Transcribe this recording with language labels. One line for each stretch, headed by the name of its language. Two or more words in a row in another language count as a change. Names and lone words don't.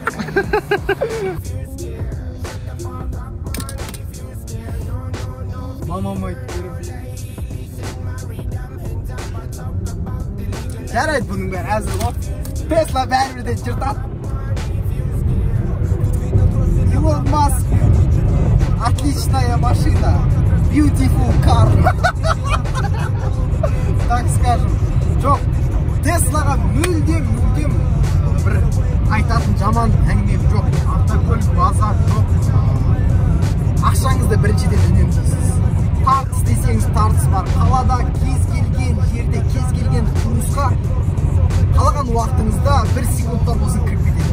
Kazakh: Мамам айтты. Жарайды, бұның бәрі әзір ғой. Тесла бәрібірден жыртады. Илон Маск.
Russian: Отличная машина.
English: Beautiful car.
Russian: Так скажем.
Kazakh: Жоқ, Теслаға мүлдем бір айтатын жаман әңгімем жоқ. Автокөлік базар жоқ. Ақшаңызды біріншіден үнемдейсіз. Тартыс десеңіз тартыс бар. Қалада кез келген жерде, кез келген жұмысқа қалаған уақытыңызда 1 секундтан болсын кіріп кетеді.